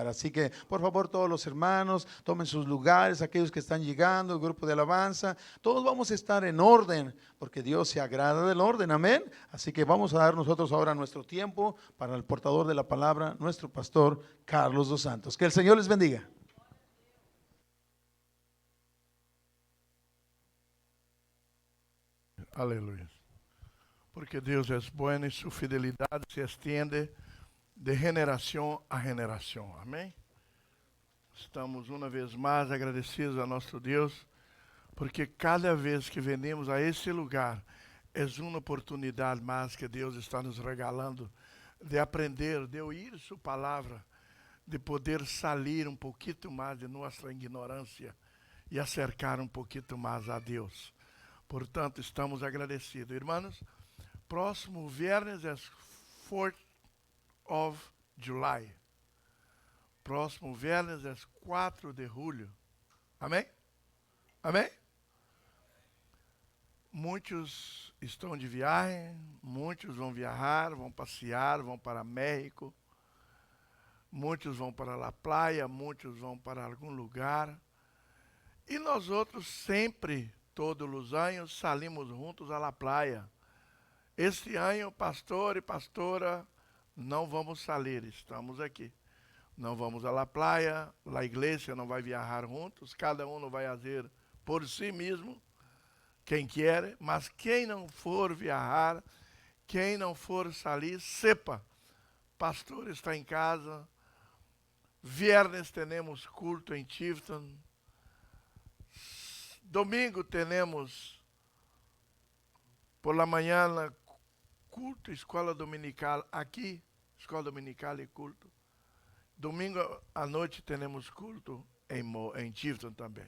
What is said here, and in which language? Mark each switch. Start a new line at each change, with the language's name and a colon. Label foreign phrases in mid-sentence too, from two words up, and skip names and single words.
Spanish: Así que, por favor, todos los hermanos, tomen sus lugares, aquellos que están llegando, el grupo de alabanza, todos vamos a estar en orden porque Dios se agrada del orden, amén. Así que vamos a dar nosotros ahora nuestro tiempo para el portador de la palabra, nuestro pastor Carlos dos Santos. Que el Señor les bendiga.
Portuguese: Aleluia. Porque Deus é bom e sua fidelidade se estende de geração a geração. Amém? Estamos uma vez mais agradecidos a nosso Deus, porque cada vez que venimos a esse lugar, é uma oportunidade mais que Deus está nos regalando de aprender, de ouvir sua palavra, de poder sair um pouquinho mais de nossa ignorância e acercar um pouquinho mais a Deus. Portanto, estamos agradecidos. Irmãos, próximo viernes é
English: 4th of July.
Portuguese: Próximo viernes é 4 de julho. Amém? Amém? Muitos estão de viagem, muitos vão viajar, vão passear, vão para México. Muitos vão para a praia, muitos vão para algum lugar. E nós outros sempre, todos os anos, salimos juntos à praia. Este ano, pastor e pastora, não vamos sair, estamos aqui. Não vamos à praia, a igreja não vai viajar juntos, cada um vai fazer por si mesmo, quem quer, mas quem não for viajar, quem não for sair, sepa, pastor está em casa, viernes temos culto em Tifton, domingo temos
Spanish: por la
Portuguese: manhã culto, escola dominical aqui, escola dominical e culto. Domingo à noite temos culto em Tifton também.